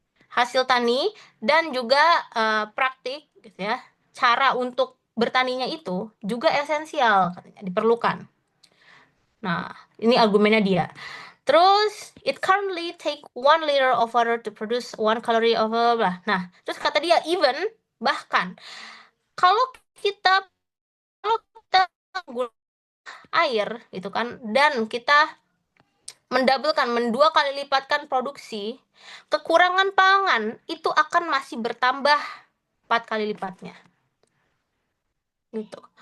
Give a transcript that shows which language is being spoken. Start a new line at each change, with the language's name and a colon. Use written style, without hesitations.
Indonesian: Hasil tani dan juga praktik gitu ya. Cara untuk bertaninya itu juga esensial katanya, diperlukan. Nah, ini argumennya dia.
English: Terus, it currently take 1 liter of water to produce 1 calorie of blah.
Indonesian: Nah, terus kata dia even bahkan kalau kita guna air gitu kan dan kita mendua kali lipatkan produksi, kekurangan pangan itu akan masih bertambah 4 kali lipatnya. Gitu.